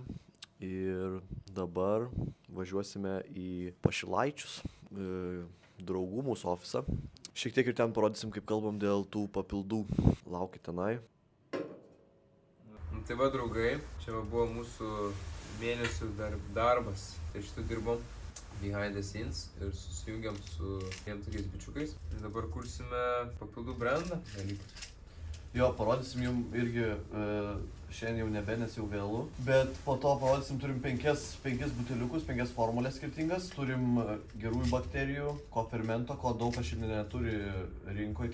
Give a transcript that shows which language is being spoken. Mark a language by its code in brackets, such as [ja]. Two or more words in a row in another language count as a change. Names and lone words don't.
[lt] Ir dabar važiuosime į Pašilaičius, draugų mūsų ofisą. Šiek tiek ir ten parodysim, kaip kalbam dėl tų papildų. Laukit tenai. Tai va, draugai, čia buvo mūsų mėnesių darbas. Tai šitą dirbom [en] behind the scenes [lt] ir susijungiam su tiem tokiais bičiukais. Ir dabar kursime papildų brandą dalykus. Jo, parodysim jums irgi, šiandien jau nebe, nes jau vėlu. Bet po to parodysim, turim 5 buteliukus, 5 formulės skirtingas. Turim gerųjų bakterijų, ko fermento, ko daug kas šiandien neturi rinkoje.